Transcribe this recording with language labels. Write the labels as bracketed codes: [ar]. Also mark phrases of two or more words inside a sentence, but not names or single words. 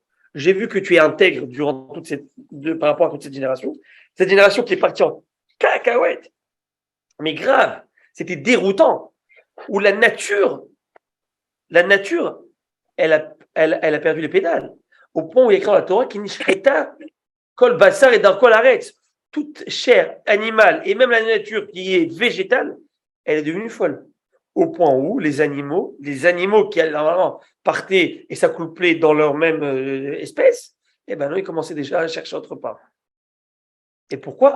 [fr] J'ai vu que tu es intègre durant par rapport à toute cette génération. Cette génération qui est partie en cacahuète. Mais grave, c'était déroutant. Où la nature, elle a perdu les pédales. Au point où il y a écrit dans la Torah qui [he] נשחתה כל בשר את דר כל ארץ. [fr] Toute chair animale et même la nature qui est végétale, elle est devenue folle. Au point où les animaux qui normalement partaient et s'accouplaient dans leur même espèce, eh ben non, ils commençaient déjà à chercher autre part. Et pourquoi?